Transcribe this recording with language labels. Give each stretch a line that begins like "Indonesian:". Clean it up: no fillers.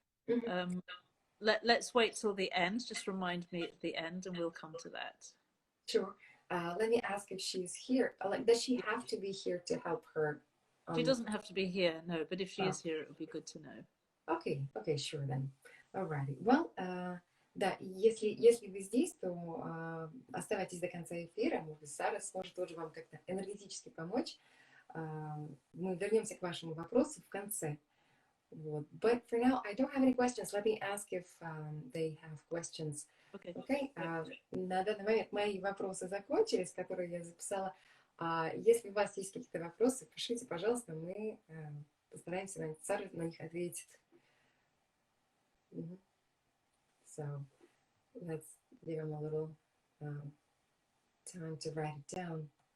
English: Mm-hmm. Let's wait till the end. Just remind me at the end, and we'll come to that. Sure. Let me ask if she's here. Like, does she have to be here to help her? She doesn't have to be here, no. But if she Oh. is here, it would be good to know. Okay, sure then. Alrighty. Well,
Russian: да, если вы здесь, то оставайтесь до конца эфира. Может, Сара сможет тоже вам как-то энергетически помочь. Мы вернемся к вашему вопросу в конце. Вот.
English: But for now, I don't have any questions. Let me ask if they have questions. Okay.
Russian: На данный момент мои вопросы закончились, которые я записала. Если у вас есть какие-то вопросы, пишите, пожалуйста, мы постараемся Сара на них ответит.
English: Mm-hmm. So let's give him a little time to write it down.